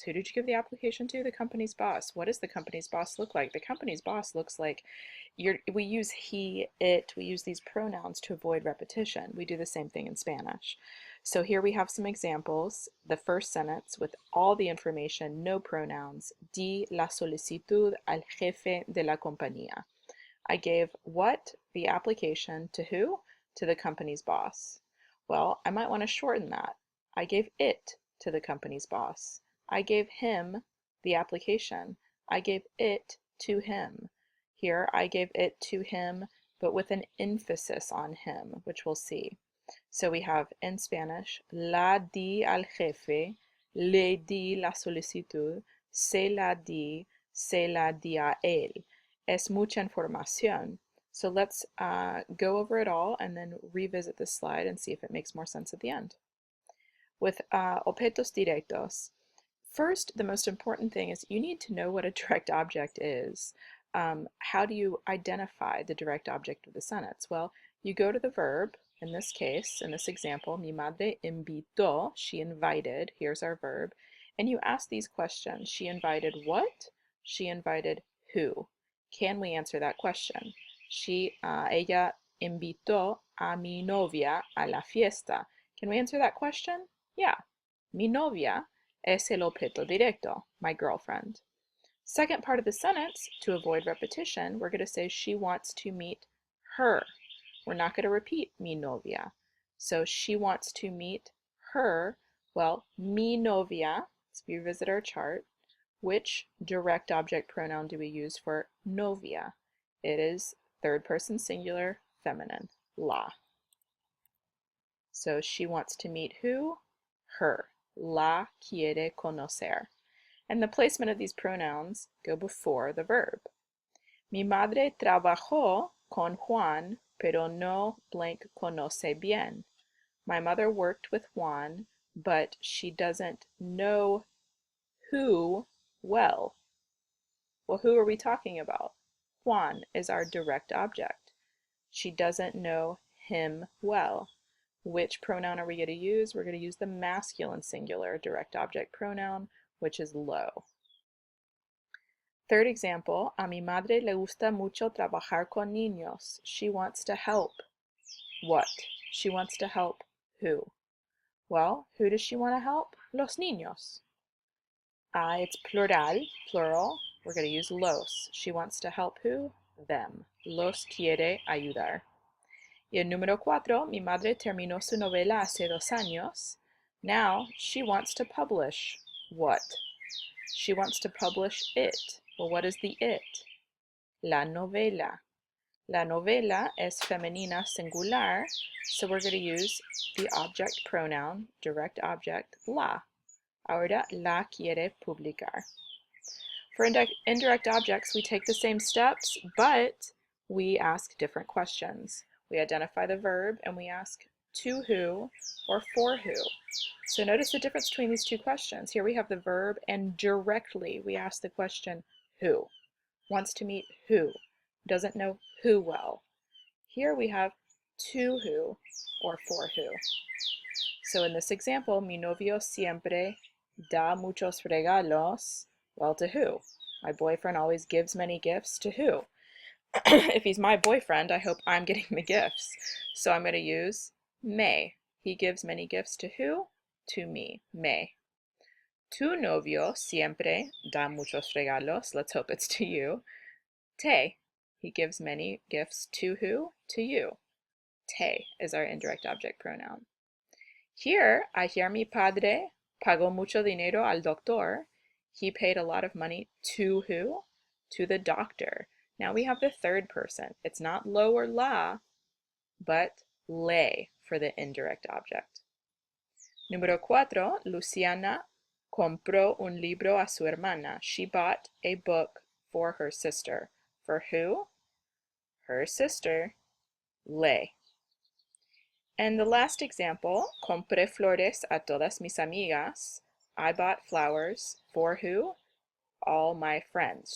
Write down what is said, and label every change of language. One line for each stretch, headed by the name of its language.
English: Who did you give the application to? The company's boss. What does the company's boss look like? The company's boss looks like, we use he, it, we use these pronouns to avoid repetition. We do the same thing in Spanish. So here we have some examples. The first sentence with all the information, no pronouns.
Spanish: Di la solicitud al jefe de la compañía.
English: I gave what? The application to who? To the company's boss. Well, I might want to shorten that. I gave it to the company's boss. I gave him the application. I gave it to him. Here, I gave it to him, but with an emphasis on him, which we'll see. So we have in Spanish,
Spanish: la di al jefe, le di la solicitud, se la di a él. Es mucha información.
English: So let's go over it all and then revisit this slide and see if it makes more sense at the end. With objetos directos, first, the most important thing is you need to know what a direct object is. How do you identify the direct object of the sentence? Well, you go to the verb. In this case, in this example,
Spanish: mi madre invitó,
English: she invited, here's our verb, and you ask these questions. She invited what? She invited who? Can we answer that question?
Spanish: Ella invitó a mi novia a la fiesta.
English: Can we answer that question? Yeah.
Spanish: Mi novia es el objeto directo,
English: my girlfriend. Second part of the sentence, to avoid repetition, we're going to say she wants to meet her. We're not going to repeat mi novia. So she wants to meet her. Well, mi novia, let's revisit our chart. Which direct object pronoun do we use for novia? It is third person singular, feminine, la. So she wants to meet who? Her.
Spanish: La quiere conocer.
English: And the placement of these pronouns go before the verb.
Spanish: Mi madre trabajó con Juan, pero no blank conoce bien.
English: My mother worked with Juan, but she doesn't know who well. Well, who are we talking about? Juan is our direct object. She doesn't know him well. Which pronoun are we going to use? We're going to use the masculine singular direct object pronoun, which is lo. Third example,
Spanish: a mi madre le gusta mucho trabajar con niños.
English: She wants to help what? She wants to help who? Well, who does she want to help?
Spanish: Los niños.
English: It's plural. We're going to use los. She wants to help who? Them.
Spanish: Los quiere ayudar. Y el número 4, mi madre terminó su novela hace 2 años.
English: Now she wants to publish what? She wants to publish it. Well, what is the it?
Spanish: La novela. La novela es femenina singular,
English: so we're going to use the object pronoun, direct object, la.
Spanish: Ahora la quiere publicar.
English: For indirect objects, we take the same steps, but we ask different questions. We identify the verb and we ask to who or for who. So notice the difference between these two questions. Here we have the verb, and directly we ask the question who. Wants to meet who. Doesn't know who well. Here we have to who or for who. So in this example,
Spanish: mi novio siempre da muchos regalos.
English: Well, to who? My boyfriend always gives many gifts to who? If he's my boyfriend, I hope I'm getting the gifts. So I'm going to use me. He gives many gifts to who? To me. Me.
Spanish: Tu novio siempre da muchos regalos.
English: Let's hope it's to you. Te. He gives many gifts to who? To you. Te is our indirect object pronoun.
Spanish: Here, ayer mi padre pagó mucho dinero al doctor.
English: He paid a lot of money to who? To the doctor. Now we have the third person. It's not lo or la, but le for the indirect object.
Spanish: Número 4, Luciana compró un libro a su hermana.
English: She bought a book for her sister. For who? Her sister, le. And the last example,
Spanish: compré flores a todas mis amigas.
English: I bought flowers for who? All my friends.